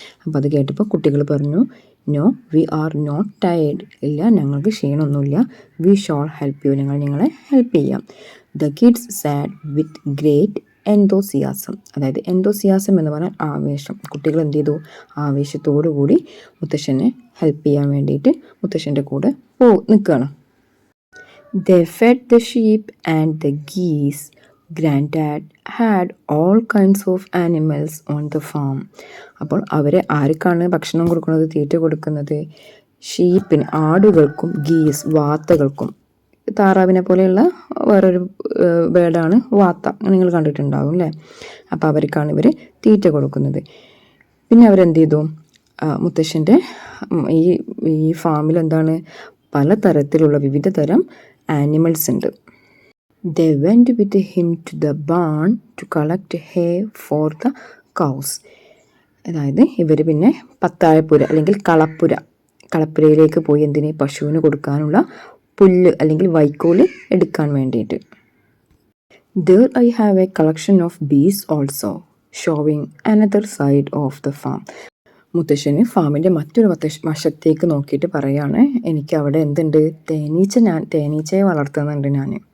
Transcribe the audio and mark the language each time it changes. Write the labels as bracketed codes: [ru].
[ml] അപ്പോൾ അത് കേട്ടപ്പോൾ കുട്ടികൾ പറഞ്ഞു, [en] no we are not tired, [ml] ഇല്ല ഞങ്ങൾക്ക് ക്ഷീണമൊന്നുമില്ല, [en] we shall help you, [ml] ഞങ്ങൾ നിങ്ങളെ ഹെൽപ്പ് ചെയ്യാം. [en] The kids said with great enthusiasm. [ml] അതായത് എന്തോസിയാസം എന്ന് പറഞ്ഞാൽ ആവേശം. കുട്ടികൾ എന്ത് ചെയ്തു, ആവേശത്തോടു കൂടി മുത്തശ്ശനെ ഹെൽപ്പ് ചെയ്യാൻ വേണ്ടിയിട്ട് മുത്തശ്ശൻ്റെ കൂടെ നിൽക്കുകയാണ്. [en] They fed the sheep and the geese. Granddad had all kinds of animals on the farm. [ml] അപ്പോൾ അവരെ ആർക്കാണ് ഭക്ഷണം കൊടുക്കുന്നത്, തീറ്റ കൊടുക്കുന്നത്? ഷീപ്പിന്, ആടുകൾക്കും, ഗീസ് വാത്തകൾക്കും. താറാവിനെ പോലെയുള്ള വേറൊരു ബേഡാണ് വാത്ത, നിങ്ങൾ കണ്ടിട്ടുണ്ടാകും അല്ലേ. അപ്പോൾ അവർക്കാണ് ഇവർ തീറ്റ കൊടുക്കുന്നത്. പിന്നെ അവരെന്ത് ചെയ്തു, മുത്തശ്ശൻ്റെ ഈ ഫാമിൽ എന്താണ്, പലതരത്തിലുള്ള വിവിധ തരം ആനിമൽസ് ഉണ്ട്. [en] They went with him to the barn to collect hay for the cows. [ml] അതായത് ഇവർ പിന്നെ പത്തായപ്പുര അല്ലെങ്കിൽ കളപ്പുരയിലേക്ക് പോയി, എന്തിന്, പശുവിന് കൊടുക്കാനുള്ള പുല്ല് അല്ലെങ്കിൽ വൈക്കോല് എടുക്കാൻ വേണ്ടിയിട്ട്. [en] There I have a collection of bees also, showing another side of the farm. [ml] മുത്തശ്ശന് ഫാമിൻ്റെ മറ്റൊരു വശത്തേക്ക് നോക്കിയിട്ട് പറയാണ്, എനിക്ക് അവിടെ എന്തുണ്ട്, തേനീച്ചയെ വളർത്തുന്നുണ്ട് ഞാൻ.